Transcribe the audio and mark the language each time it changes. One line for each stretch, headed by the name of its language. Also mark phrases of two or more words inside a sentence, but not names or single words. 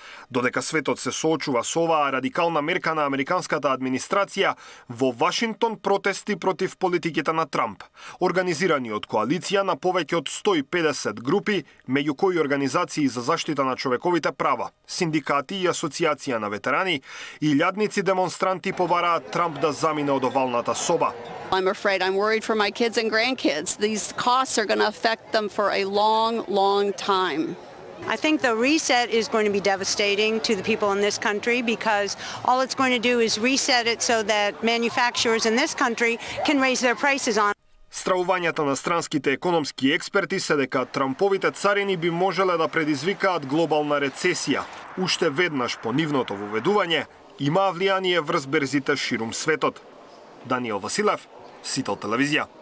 Macedonian: Додека светот се соочува со оваа радикална мерка на американската администрација, во Вашингтон протести против политиките на Трамп, организирани од коалиција на повеќе од 150 групи, меѓу кои организации за заштита на човековите права, синдикати и асоциација на ветерани, и илјадници демонстранти побараат Трамп да замине од овалната соба.
English: I'm afraid, I'm worried for my kids and grandkids. These costs are going to affect them for a long, long time. I think the reset is going to be devastating to the people in this country because all it's going to do is reset it so that manufacturers in this country can raise their prices on.
Macedonian: Стравувањата на странските економски експерти се дека Трамповите царини би можеле да предизвикаат глобална рецесија. Уште веднаш по нивното воведување има влијание врз берзите ширум светот. Даниел Василев, Сител телевизија.